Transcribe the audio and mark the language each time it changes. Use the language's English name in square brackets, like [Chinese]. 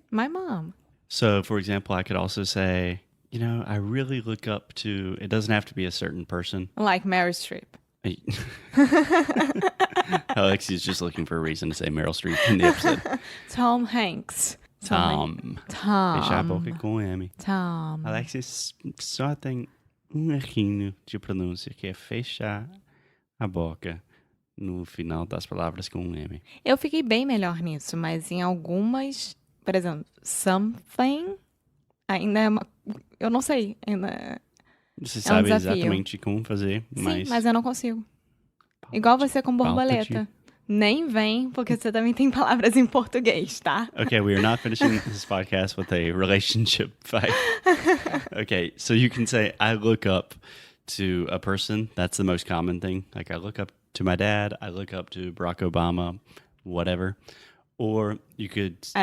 [English] My mom. So, for example, I could also say, I really look up to, it doesn't have to be a certain person. Like Meryl Streep. Alexia's just looking for a reason to say Meryl Streep in the episode. Tom Hanks. [Portuguese] Tom. Fechar a boca com M. Tom. Alexia só tem errinho de pronúncia, que é fechar a boca no final das palavras com M. Eu fiquei bem melhor nisso, mas em algumas, por exemplo, something, ainda é uma... Eu não sei, ainda... Você É um sabe desafio. exatamente como fazer, Sim, mas eu não consigo. Igual você com borboleta. Nem vem, porque você também tem palavras em português, tá? [English] Okay, we are not finishing this podcast with a relationship fight. Okay, so you can say, I look up to a person. That's the most common thing. Like, I look up to my dad. I look up to Barack Obama, whatever. Or you could I